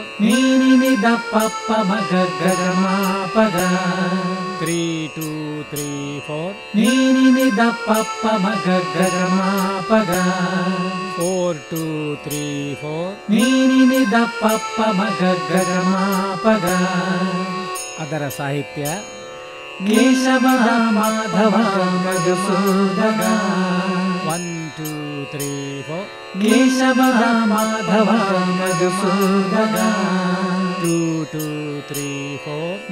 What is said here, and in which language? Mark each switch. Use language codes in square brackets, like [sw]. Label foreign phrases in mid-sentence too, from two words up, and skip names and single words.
[kn] ನೀನಿದ ಪಪ್ಪ ಮಗ ಗಗಮಾಪಗ 3 2 3 4 ನೀನಿದ ಪಪ್ಪ ಮಗ ಗಗಮಾಪಗ 4 2 3 4 ನೀನಿದ ಪಪ್ಪ ಮಗ ಗಗಮಾಪಗ. ಅದರ ಸಾಹಿತ್ಯ ಕೇಶವ ಮಾಧವ ಮಧುಸೂದನ 1 2 3 4 ಕೇಶವ ಮಾಧವ ಮಧುಸೂದನ 2 2 3 4